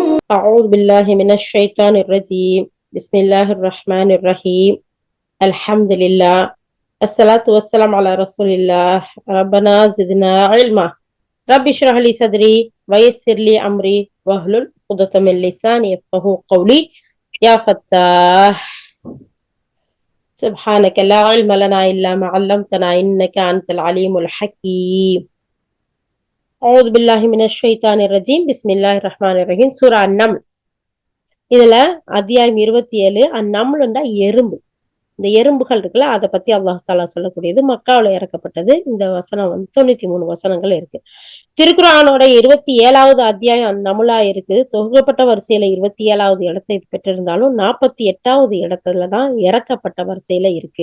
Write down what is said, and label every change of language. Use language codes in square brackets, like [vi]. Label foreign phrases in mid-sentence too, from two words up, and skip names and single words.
[ar] أعوذ بالله من الشيطان الرجيم بسم الله الرحمن الرحيم الحمد لله الصلاة والسلام على رسول الله ربنا زدنا علما رب اشرح لي صدري ويسر لي أمري واحلل عقدة من لساني يفقهوا قولي يا فتاح سبحانك لا علم لنا إلا ما علمتنا إنك أنت العليم الحكيم أعوذ بالله من الشيطان الرجيم بسم الله الرحمن الرحيم سورة النمل. [ta] இதுல அத்தியாயம் 27 அந்நம்லுண்டா எறும்பு. இந்த எறும்புகள் இருக்குல்ல, அதை பத்தி [ar] الله تعالى [ta] சொல்லக்கூடியது. மக்காவுல இறக்கப்பட்டது. இந்த வசனம் 93 வசனங்கள் இருக்கு. திருக்குர்ஆனோட 27வது அத்தியாயம் அந்நமுலா இருக்கு. தொகுக்கப்பட்ட வரிசையில 27வது இடத்தை பெற்றிருந்தாலும் 48வது இடத்துலதான் இறக்கப்பட்ட வரிசையில இருக்கு.